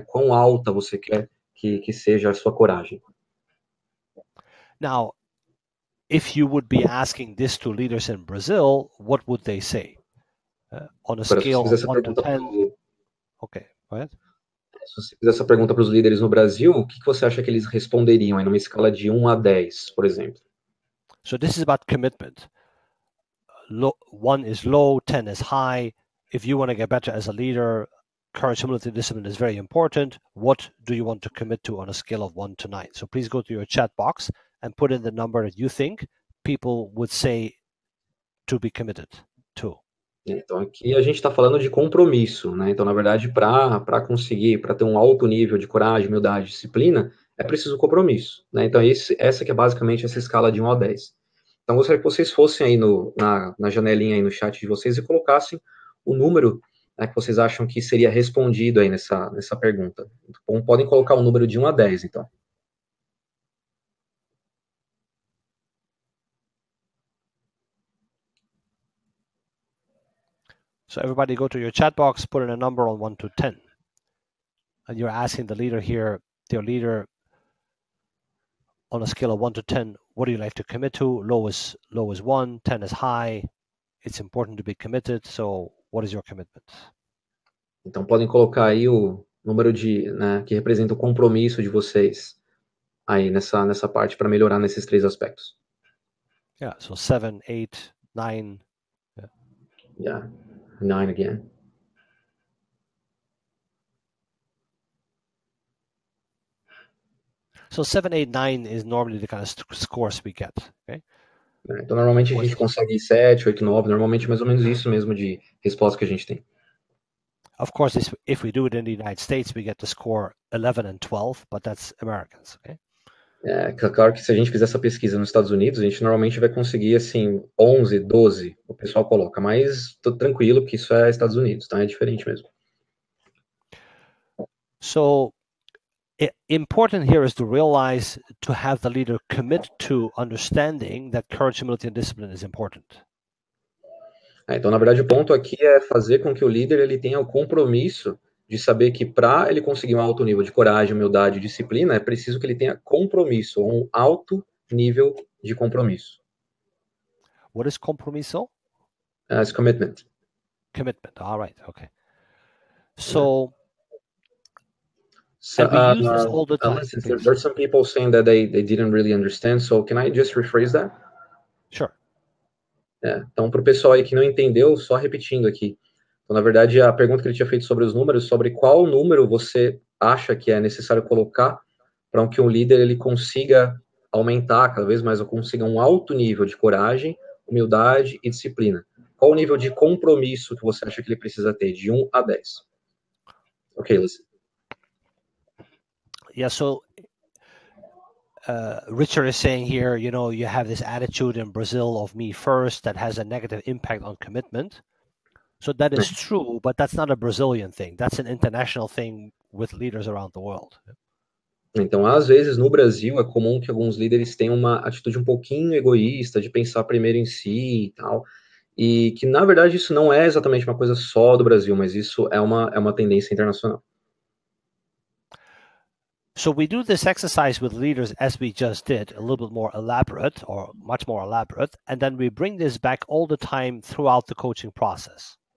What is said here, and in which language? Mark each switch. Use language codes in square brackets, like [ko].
[pt] Quão alta você quer que seja a sua coragem? [en] Now, if you would be asking this to leaders in Brazil, what would they say? On a scale of 1 to 10. Okay, go ahead. [pt] Se você fizer essa pergunta para os líderes no Brasil, o que você acha que eles responderiam aí numa escala de 1 a 10, por exemplo? [en] So this is about commitment. 1 is low, 10 is high. If you want to get better as a leader, courage, humility, discipline is very important. What do you want to commit to on a scale of 1 to 9? So please go to your chat box and put in the number that you think people would say to be committed to. [pt] Então, aqui a gente está falando de compromisso, né? Então, na verdade, para conseguir, para ter um alto nível de coragem, humildade, disciplina, é preciso compromisso, né? Então, essa que é basicamente essa escala de 1 a 10. Então, gostaria que vocês fossem aí na janelinha aí no chat de vocês e colocassem o número, né, que vocês acham que seria respondido aí nessa pergunta. Então, podem colocar um número de 1 a 10, então. [en] So everybody go to your chat box, put in a number on 1 to 10. And you're asking the leader here, their leader, on a scale of 1 to 10, what do you like to commit to? Low is 1, 10 is high. It's important to be committed. So what is your commitment? [pt] Então, podem colocar aí o número né, que representa o compromisso de vocês aí nessa parte para melhorar nesses 3 aspectos. [en] Yeah, so 7, 8, 9. Yeah, 9 again. So 7, 8, 9 is normally the kind of scores we get, okay? [pt] Então, normalmente a gente consegue 7, 8, 9, normalmente mais ou menos isso mesmo de resposta que a gente tem. [en] Of course, if we do it in the United States, we get to score 11 and 12, but that's Americans, okay? [pt] É claro que se a gente fizer essa pesquisa nos Estados Unidos, a gente normalmente vai conseguir, assim, 11, 12, o pessoal coloca, mas tô tranquilo que isso é Estados Unidos, tá? É diferente mesmo. [en] So important here is to realize, to have the leader commit to understanding that courage, humility, and discipline is important. [pt] Então, na verdade, o ponto aqui é fazer com que o líder ele tenha o compromisso de saber que para ele conseguir um alto nível de coragem, humildade e disciplina, é preciso que ele tenha compromisso, um alto nível de compromisso. [en] What is compromiso? It's commitment. Commitment. All right. Okay. So, So, and we use this all the time. listen, there's some people saying that they didn't really understand, so can I just rephrase that? Sure. [pt] Então, para o pessoal aí que não entendeu, só repetindo aqui. Então, na verdade, a pergunta que ele tinha feito sobre os números, sobre qual número você acha que é necessário colocar para que um líder ele consiga aumentar cada vez mais, ou consiga um alto nível de coragem, humildade e disciplina. Qual o nível de compromisso que você acha que ele precisa ter, de 1 a 10? [en] Ok, listen. Yeah, so Richard is saying here, you have this attitude in Brazil of me first that has a negative impact on commitment. So that is true, but that's not a Brazilian thing. That's an international thing with leaders around the world. [pt] Então, às vezes, no Brasil, é comum que alguns líderes tenham uma atitude um pouquinho egoísta, de pensar primeiro em si e tal, e que, na verdade, isso não é exatamente uma coisa só do Brasil, mas isso é uma tendência internacional. [en] So we do this exercise with leaders as we just did, a little bit more elaborate or much more elaborate, and then we bring this back all the time throughout the coaching process.